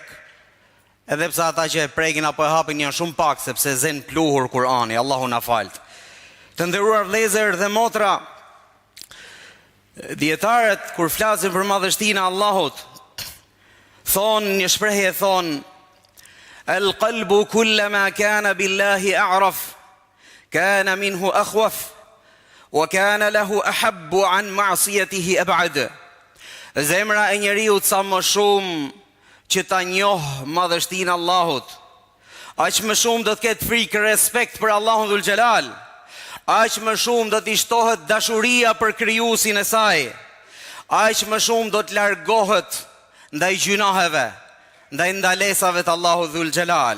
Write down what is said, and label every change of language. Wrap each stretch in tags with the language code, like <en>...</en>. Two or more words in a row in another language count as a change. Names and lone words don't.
<sq>Edhe pse ata që e prekin apo e hapin janë shumë pak, sepse zen pluhur Kur'ani, Allahu na falt. Të nderuar vëllezër dhe motra, dietarët kur flasin për madhështinë e Allahut, thonë një shprehje, thonë:</sq> <ar>"القلب كلما كان بالله أعرف كان منه أخوف وكان له أحب عن معصيته أبعد."</ar> <sq>Zemra e njeriu sa më shumë që ta njoh madhështinë e Allahut, aq më shumë do të ketë frikë, respekt për Allahun</sq> <ar>ذو الجلال,</ar> <sq>aq më shumë do t'i shtohet dashuria për krijuesin e saj, aq më shumë do të largohet ndaj gjunaheve, ndaj ndalesave të Allahu</sq> <ar>ذو الجلال.</ar>